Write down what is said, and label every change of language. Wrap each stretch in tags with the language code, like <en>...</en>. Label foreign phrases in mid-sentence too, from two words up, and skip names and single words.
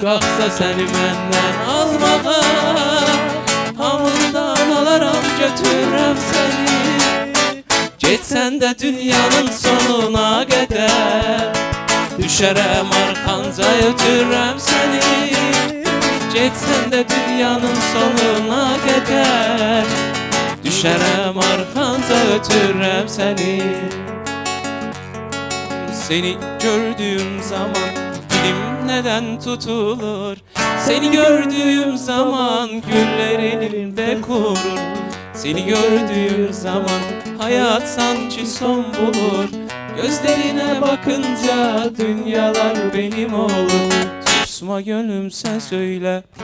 <az>qalxsa səni məndən almağa Hamından alaram götürürəm səni Getsən də dünyanın sonuna qədər Düşərəm arxanca ötürürəm səni Getsən də dünyanın sonuna qədər Düşərəm arxanca ötürürəm səni</az> <tr>Seni gördüğüm zaman dilim neden tutulur Seni gördüğüm zaman güller elimde kurur Seni gördüğüm zaman hayat sanki son bulur Gözlerine bakınca dünyalar benim olur Susma gönlüm sen söyle</tr>